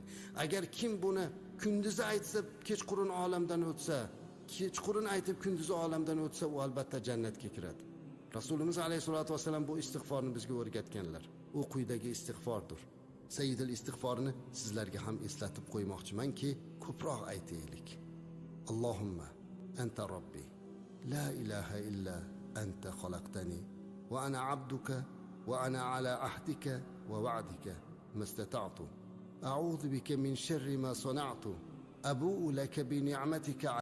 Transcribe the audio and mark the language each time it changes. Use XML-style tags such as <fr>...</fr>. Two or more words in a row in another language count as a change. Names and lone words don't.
<uz>Agar kim buni kunduzi aytsa, kechqurun olamdan o'tsa, kechqurun aytib kunduzi olamdan o'tsa, u albatta jannatga kiradi. Rasulimiz alayhisolatu vasallam bu istig'forni bizga o'rgatganlar. U quyidagi istig'fordir. Sayyidul istig'forni sizlarga ham eslatib qo'ymoqchimanki, ko'proq aytaylik.</uz> <ar>اللهم أنت ربي, لا إله إلا أنت خلقتني وأنا عبدك وأنا على عهدك ووعدك ما استطعت. أعوذ بك من شر ما صنعت. أبوء لك بنعمتك</ar>